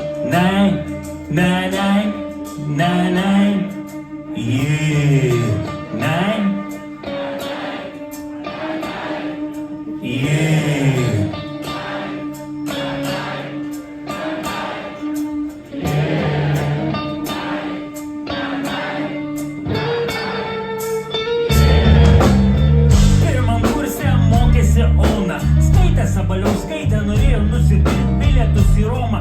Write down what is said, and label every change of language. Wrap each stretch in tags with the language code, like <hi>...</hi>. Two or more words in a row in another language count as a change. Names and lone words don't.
<en>Nine, nine, nine, nine, nine. Yeah. Nine. Yeah.</en> <lt>Pirmam kurse mokėsi Ona. Skaitė Sabaliauskaitė, norėjo nusipirkti bilietus į Romą.</lt>